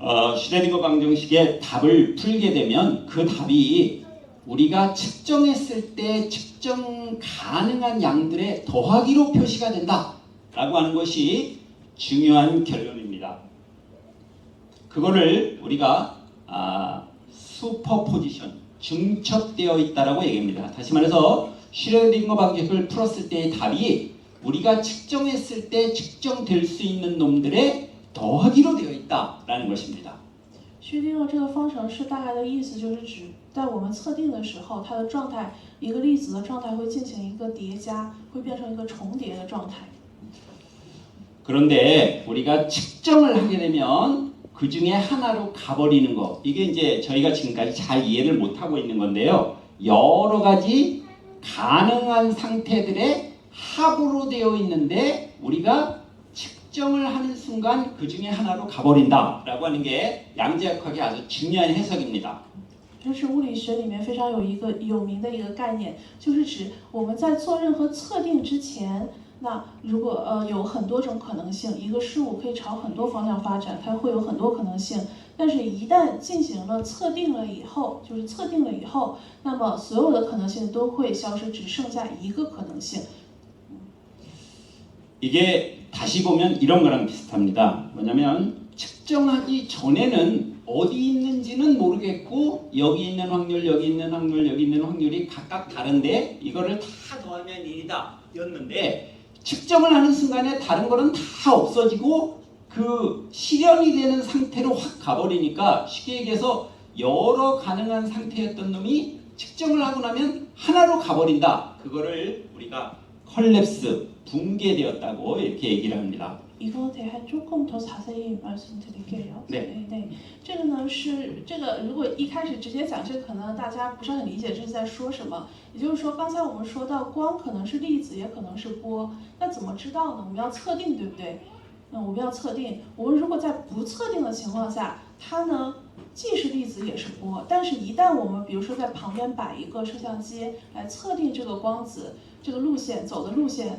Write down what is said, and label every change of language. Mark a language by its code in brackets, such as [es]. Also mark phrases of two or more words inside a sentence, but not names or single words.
[ko] 슈레딩거 방정식의 답을 풀게 되면 그 답이 우리가 측정했을 때 측정 가능한 양들의 더하기로 표시가 된다라고 하는 것이 중요한 결론입니다. 그거를 우리가 슈퍼포지션, 중첩되어 있다라고 얘기합니다. 다시 말해서 슈레딩거 방정식을 풀었을 때의 답이 우리가 측정했을 때 측정될 수 있는 놈들의 더하기로 되어 있다라는 것입니다. [zh] 薛定谔这个方程式大概的意思就是指在我们测定的时候，它的状态，一个粒子的状态会进行一个叠加，会变成一个重叠的状态。 [ko] 그런데 우리가 측정을 하게 되면 그 중에 하나로 가버리는 거, 이게 이제 저희가 지금까지 잘 이해를 못하고 있는 건데요. 여러 가지 가능한 상태들의 합으로 되어 있는데 우리가 측정을 하는 순간 그 중에 하나로 가버린다라고 하는 게 양자역학의 아주 중요한 해석입니다. [zh] 这是物理学里面非常有名的一个概念，就是指我们在做任何测定之前，那如果有很多种可能性，一个事物可以朝很多方向发展，它会有很多可能性。但是，一旦进行了测定了以后，那么所有的可能性都会消失，只剩下一个可能性。 [ko] 이게 다시 보면 이런 거랑 비슷합니다. 뭐냐면 측정하기 전에는 어디 있는지는 모르겠고 여기 있는 확률, 여기 있는 확률, 여기 있는 확률이 각각 다른데 이거를 다 더하면 1이다 였는데 측정을 하는 순간에 다른 거는 다 없어지고 그 실현이 되는 상태로 확 가버리니까 쉽게 얘기해서 여러 가능한 상태였던 놈이 측정을 하고 나면 하나로 가버린다. 그거를 우리가 컬랩스, 붕괴되었다고 이렇게 얘기를 합니다. 이거 대한 조금 더 자세히 말씀드릴게요. 네. [zh] 这个呢是这个，如果一开始直接讲这个，可能大家不是很理解这是在说什么。也就是说，刚才我们说到光可能是粒子，也可能是波，那怎么知道呢？我们要测定，对不对？我们要测定。我们如果在不测定的情况下，它呢既是粒子也是波，但是一旦我们比如说在旁边摆一个摄像机来测定这个光子这个路线走的路线。